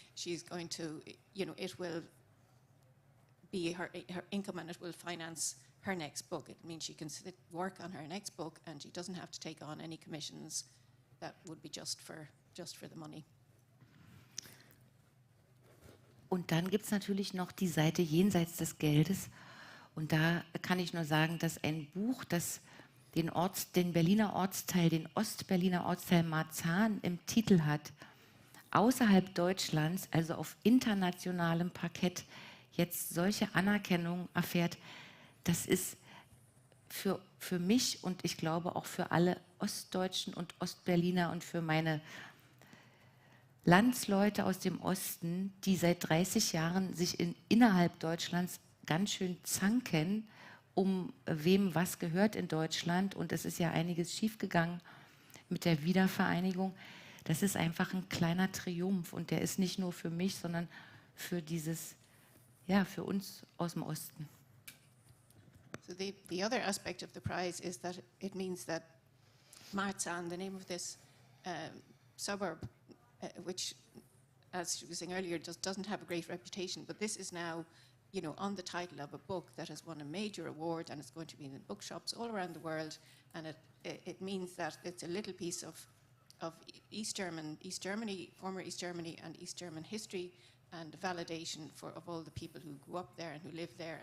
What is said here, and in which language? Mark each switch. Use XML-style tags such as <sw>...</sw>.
<en>She's going to, it will be her income, and it will finance her next book. It means she can work on her next book, and she doesn't have to take on any commissions that would be just for the money.</en> <de>Und dann gibt es natürlich noch die Seite jenseits des Geldes. Und da kann ich nur sagen, dass ein Buch, das den Berliner Ortsteil, den Ostberliner Ortsteil Marzahn im Titel hat, außerhalb Deutschlands, also auf internationalem Parkett, jetzt solche Anerkennung erfährt, das ist für mich und ich glaube auch für alle Ostdeutschen und Ostberliner und für meine Landsleute aus dem Osten, die seit 30 Jahren sich innerhalb Deutschlands ganz schön zanken, um wem was gehört in Deutschland. Und es ist ja einiges schiefgegangen mit der Wiedervereinigung. Das ist einfach ein kleiner Triumph. Und der ist nicht nur für mich, sondern für für uns aus dem Osten.</de> <en>So the other aspect of the prize is that it means that Marzahn, the name of this suburb, which, as she was saying earlier, doesn't have a great reputation, but this is now, on the title of a book that has won a major award, and it's going to be in the bookshops all around the world, and it means that it's a little piece of East Germany, former East Germany, and East German history, and validation of all the people who grew up there and who live there.</en>